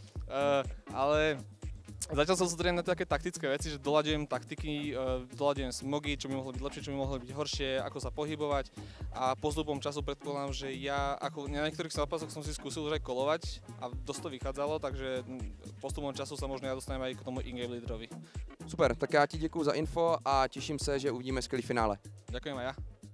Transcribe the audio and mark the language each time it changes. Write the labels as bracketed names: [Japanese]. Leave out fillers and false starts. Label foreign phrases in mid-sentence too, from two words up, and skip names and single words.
[Slovak] Ale zatiaľ som sústredený na také taktické veci, že doľaďujem taktiky, doľaďujem smogy, čo by mohlo byť lepšie, čo by mohlo byť horšie, ako sa pohybovať a postupom času predpokladám, že ja ako na niektorých zápasoch som si skúsil už aj kolovať a dosť to vychádzalo, takže postupom času sa možno ja dostanem aj k tomu in-game lídrovi. [Czech] Super, tak já ti děkuju za info a těším se, že uvidíme skvělý finále. [Slovak] Ďakujem aj ja.